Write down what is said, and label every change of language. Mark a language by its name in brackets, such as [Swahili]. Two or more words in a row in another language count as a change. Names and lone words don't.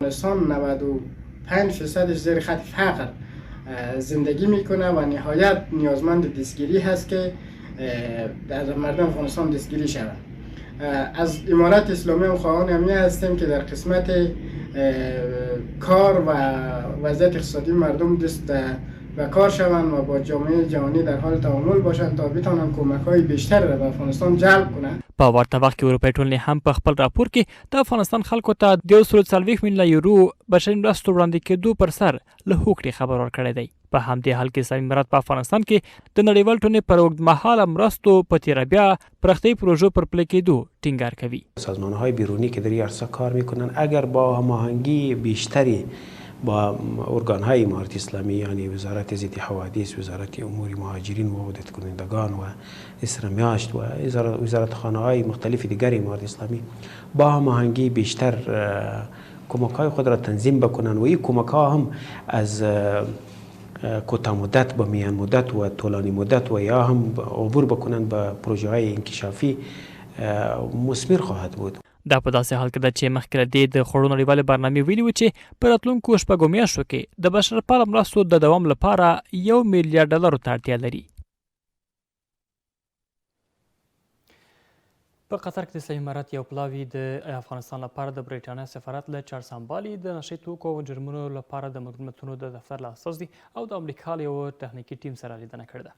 [Persian] افغانستان 95% زیر خط فقر زندگی میکنه و نهایت نیازمند دستگیری هست که در مردم افغانستان دستگیری شود. از امارت اسلامی هم خواهان امنی هستیم که در قسمت کار و وضعیت اقتصادی مردم دست به کار شوند و با جامعه جهانی در حال تعامل باشند تا بتوانند کمک‌های بیشتر را به افغانستان جلب کنند. [Pashto] په ورته وخت کې اروپایي ټولنې هم په خپل راپور کې د افغانستان خلکو ته د 140 میلیونه یورو بشري مرستو وړاندې کېدو پر سر له هوکړې خبر ورکړی دی. په همدې حال کې اسلامي امارات په افغانستان کې د نړیوال ټولنې پر اوږدمهاله مرستو په تېره بیا پراختیایي پروژو پر پلي کېدو ټینګار کوي. [Persian] سازمان‌های بیرونی که در این عرصه کار می‌کنند اگر با هماهنگی بیشتری با ارگان‌های امارت اسلامی یعنی وزارت ضد حوادث، وزارت امور مهاجرین و عودت کنندگان و اسرامیاشت و وزارت خانه‌های مختلف دیگر امارت اسلامی با هماهنگی بیشتر کمک‌های خود را تنظیم بکنند و این کمک‌ها هم از کوتاه مدت به میان مدت و طولانی مدت و یا هم عبور بکنند به پروژه‌های انکشافی مثمر خواهد بود. [Pashto] دا په داسې حال کې ده چې مخکې له دې د خوړو نړیوالې برنامې ویلي وو چې په راتلونکو شپږو میاشتو کې د بشرپاله مرستو د دوام لپاره 1 میلیارډ ډالرو ته اړتیا لري. په قطر کې د اسلامي امارت یو پلاوي د افغانستان لپاره د برېټانیا سفارت له چارسنبالي د نشي توکو او جرمونو لپاره د ملګرو ملتونو د دفتر له اساس دی او د امریکا له یو تخنیکي ټیم سره لیدنه کړې ده.